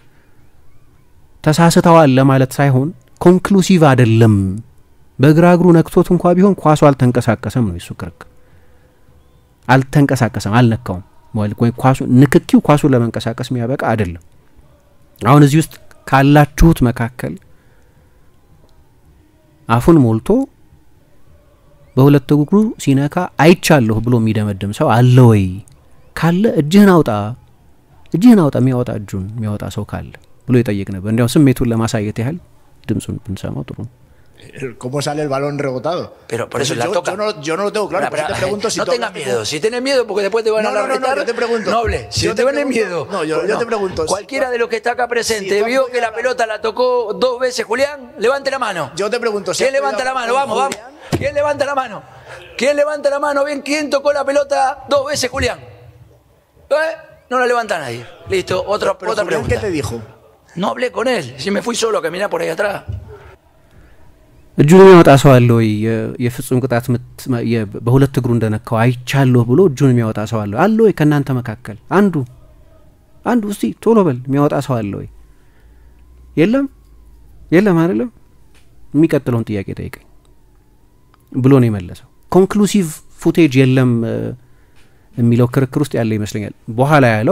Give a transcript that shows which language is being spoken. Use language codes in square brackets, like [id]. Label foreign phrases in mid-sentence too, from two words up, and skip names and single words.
[am] ተሳስተዋል ለማለት ሳይሆን ኮንክሉሲቭ አይደለም፣ በግራ እግሩ ነክቶት እንኳ ቢሆን ኳሱ አልተንቀሳቀሰም ነው የሱ ክርክር። አልተንቀሳቀሰም፣ አልነካውም ወይ ኳሱ ንክኪው ኳሱ ለመንቀሳቀስ የሚያበቃ አይደለም። አሁን እዚህ ውስጥ ካላችሁት መካከል አፉን ሞልቶ በሁለት እግሩ ሲነካ አይቻለሁ ብሎ የሚደመድም ሰው አለ ወይ? ካለ እጅህን አውጣ የሚያወጣ እጁን የሚያወጣ ሰው ካለ ብሎ ይጠይቅ ነበር። እንዲያው ስሜቱን ለማሳየት ያህል ድምጹን ብንሰማው ጥሩ ነው። [es] ¿Cómo sale el balón rebotado? Pero por eso la toca. Yo no lo tengo claro. Pero, te pregunto si no tengas miedo. Si tienes miedo porque después te van a retar. Yo te pregunto. Noble, si te van miedo. No, yo te pregunto. Cualquiera de los que está acá presente vio que la pelota la tocó 2 veces Julián, levante la mano. Yo te pregunto. ¿Quién levanta la mano? Vamos. ¿Quién levanta la mano? ¿Quién levanta la mano? Bien, ¿quién tocó la pelota 2 veces Julián? No la levanta nadie. Listo, otra pregunta. ¿Qué te dijo? No hablé con él. Si me fui solo a caminar por ahí atrás. [am] እጁን የሚያወጣ ሰው አለ ወይ? የፍጹም ቅጣት ምት በሁለት እግሩ እንደነካው አይቻለሁ ብሎ እጁን የሚያወጣ ሰው አለ ወይ? ከናንተ መካከል አንዱ እስቲ ቶሎ በል የሚያወጣ ሰው አለ ወይ? የለም አይደለም። የሚቀጥለውን ጥያቄ ጠይቀኝ ብሎ ነው የመለሰው። [en] conclusive footage [am] የለም የሚለው ክርክር ውስጥ ያለ ይመስለኛል። በኋላ ያለው